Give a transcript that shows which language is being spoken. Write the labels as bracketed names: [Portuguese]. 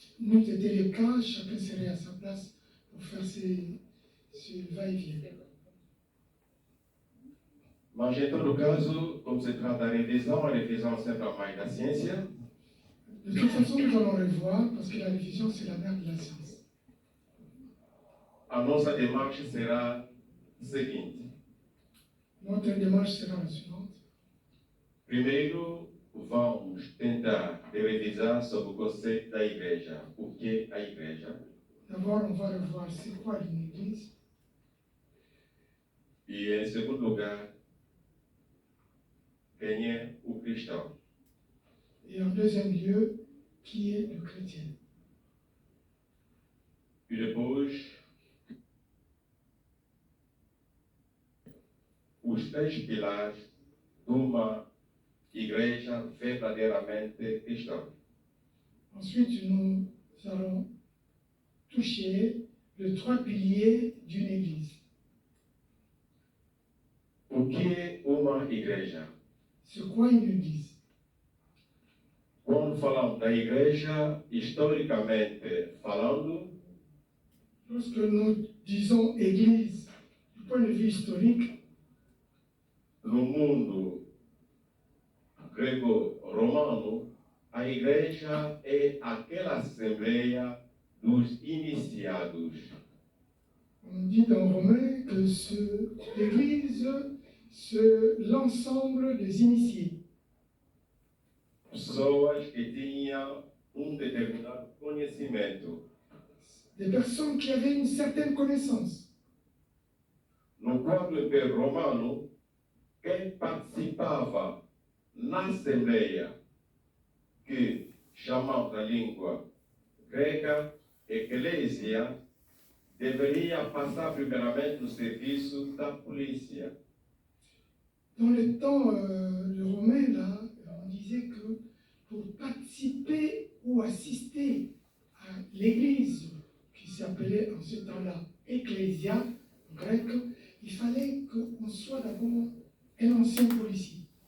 [French] Nous, c'était le cas, chacun serait à sa place pour faire ce va-et-vient. [Portuguese] Mas, em todo caso, como se trata da revisão, a revisão sempre é a mãe da ciência. [French] De toute façon, nous allons revoir, parce que la révision, c'est la mère de la science. [Portuguese] A nossa demarche será a seguinte. [French] Notre démarche sera la suivante. [Portuguese] Primeiro, vamos tentar revisar sobre o conceito da igreja. O que é a igreja? [French] D'abord, on va revoir c'est quoi une Église. [Portuguese] E, em segundo lugar, quem é o cristão? [French] Et en deuxième lieu, qui est le chrétien. [Portuguese] E depois, os 3 pilares de uma igreja verdadeiramente cristã. [French] Ensuite, nous allons toucher les 3 piliers d'une Église. [Portuguese] O que é uma igreja? [French] C'est quoi une Église? [Portuguese] Quando falamos da igreja, historicamente falando, [French] Lorsque nous disons Église, du point de vue historique, [Portuguese] no mundo grego-romano, a igreja é aquela assembleia dos iniciados. [French] on dit dans Romain que l'Église, c'est l'ensemble des initiés. [Portuguese] Pessoas que tinham determinado conhecimento. [French] Des personnes qui avaient une certaine connaissance. [Portuguese] No quadro Império Romano, quem participava na assembleia, que chamamos na língua grega eclésia, deveria passar primeiramente no serviço da polícia. [French] Dans le temps romain, là, on disait que pour participer ou assister à l'église, qui s'appelait en ce temps-là ecclésia, en grec, il fallait qu'on soit d'abord un ancien policier.